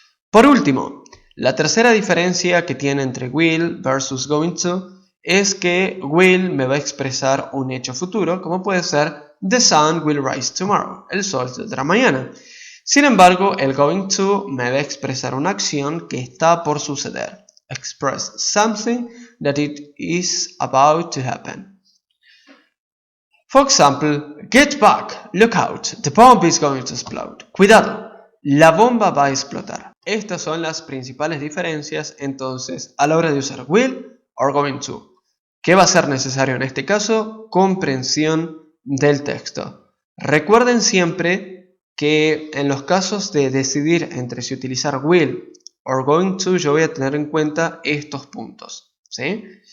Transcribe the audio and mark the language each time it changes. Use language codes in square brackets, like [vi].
[es] Por último, la tercera diferencia que tiene entre will versus going to es que will me va a expresar un hecho futuro, como puede ser [en] the sun will rise tomorrow. [es] El sol saldrá mañana. Sin embargo, el going to me va a expresar una acción que está por suceder. [en] Express something that it is about to happen. For example, get back, look out, the bomb is going to explode. [es] Cuidado, la bomba va a explotar. Estas son las principales diferencias entonces a la hora de usar will or going to. ¿Qué va a ser necesario en este caso? Comprensión del texto. Recuerden siempre que en los casos de decidir entre si utilizar will or going to, yo voy a tener en cuenta estos puntos, ¿sí?